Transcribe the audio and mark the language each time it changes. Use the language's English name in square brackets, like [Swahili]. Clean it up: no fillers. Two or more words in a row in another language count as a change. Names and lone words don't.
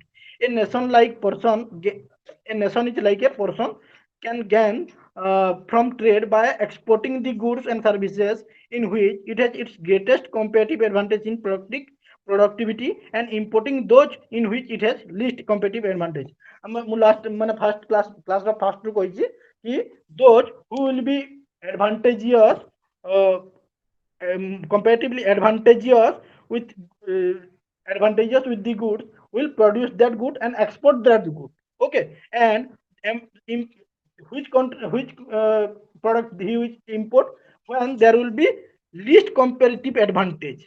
[English] A nation like person, a nation is like a person can gain from trade by exporting the goods and services in which it has its greatest competitive advantage in productivity and importing those in which it has least competitive advantage. ମୁଁ last ମାନେ first class ର first [Odia] ରୁ କହିଛି କି [English] those who will be advantageous comparatively uh, advantageous with the goods will produce that good and export that good. Okay, and in which product he will import when there will be least comparative advantage.